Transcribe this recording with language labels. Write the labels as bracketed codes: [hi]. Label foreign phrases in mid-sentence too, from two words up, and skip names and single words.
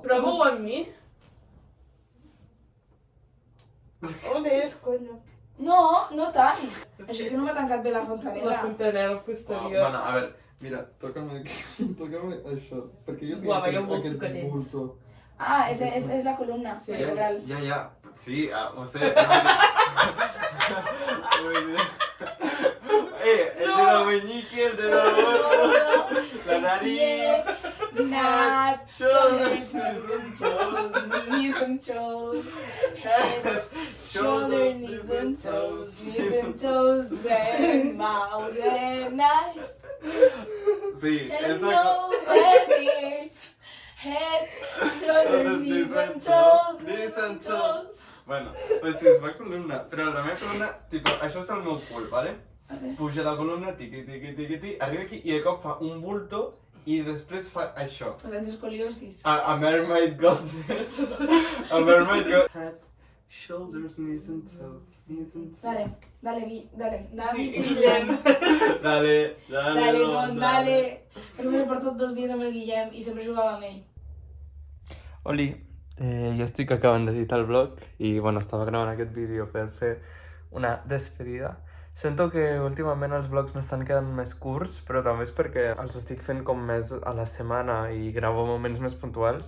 [ca] Prova-ho amb mi. On és, coño? No, no tant. Això és que no m'ha tancat bé la fontanera. La fontaneda posterior. Bueno, a veure, mira, toca'm aquí, toca'm això, perquè jo tinc [es] Uau, vaya bulto [ca] aquest que tens. bulto. Ah, és la columna Sí. vertebral. Ja, sí, ho sé. [es] El dedo meñique, el dedo gordo, la nariz, [en] Not shoulders, knees and toes, head, shoulders, knees and toes, and mouth and eyes, [ca] Sí, [en] and [ca] és la [en] nose and ears, head, shoulders, knees and toes, knees and toes. [es] Bueno, pues sí, [ca] és la columna, però la meva columna, tipo, això és el meu cul, ¿vale? Puja la columna, tiqui, tiqui, tiqui, tiqui, arriba aquí i de cop fa un bulto i després fa això. Pues tens escoliosis. [en] A mermaid got this. A mermaid got head, shoulders, knees and toes, knees and toes. [es] Dale, dale, David, Guillem. Dale, dale, con, dale. [ca] Perquè m'he portat 2 dies amb el Guillem i sempre jugava amb ell. Oli, jo estic acabant d'editar el vlog i bueno, estava gravant aquest vídeo per fer una despedida. Sento que últimament els vlogs m'estan quedant més curts, però també és perquè els estic fent com més a la setmana i gravo moments més puntuals.